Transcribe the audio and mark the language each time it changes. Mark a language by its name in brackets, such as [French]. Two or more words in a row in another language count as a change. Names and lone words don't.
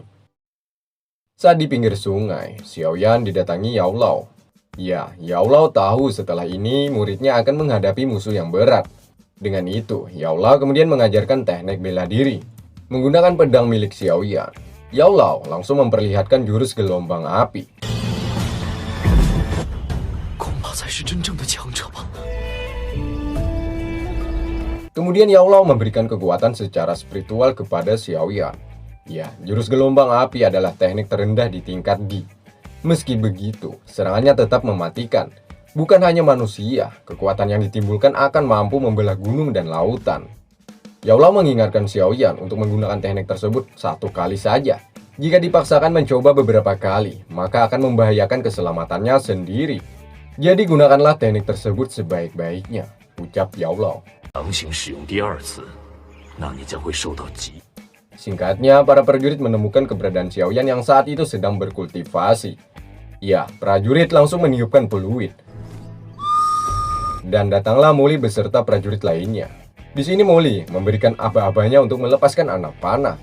[Indonesian] Saat di pinggir sungai, Xiaoyan didatangi Yao Lao. Ya, Yao Lao tahu setelah ini muridnya akan menghadapi musuh yang berat. Dengan itu, Yao Lao kemudian mengajarkan teknik bela diri. Menggunakan pedang milik Xiaoyan, Yao Lao langsung memperlihatkan jurus gelombang api. [Chinese] 恐怕才是真正的强者吧。 [Indonesian] Kemudian Yao Lao memberikan kekuatan secara spiritual kepada Xiaoyan. Ya, jurus gelombang api adalah teknik terendah di tingkat Di. Meski begitu, serangannya tetap mematikan. Bukan hanya manusia, kekuatan yang ditimbulkan akan mampu membelah gunung dan lautan. Yao Lao mengingatkan Xiaoyan untuk menggunakan teknik tersebut 1 kali saja. Jika dipaksakan mencoba beberapa kali, maka akan membahayakan keselamatannya sendiri. Jadi gunakanlah teknik tersebut sebaik-baiknya, ucap Yao Lao. [Chinese] 强行使用第2次，那你将会受到极。 [Indonesian] Singkatnya, para prajurit menemukan keberadaan Xiaoyan yang saat itu sedang berkultivasi. Ya, prajurit langsung meniupkan peluit. Dan datanglah Muli beserta prajurit lainnya. Di sini Muli memberikan aba-abanya untuk melepaskan anak panah.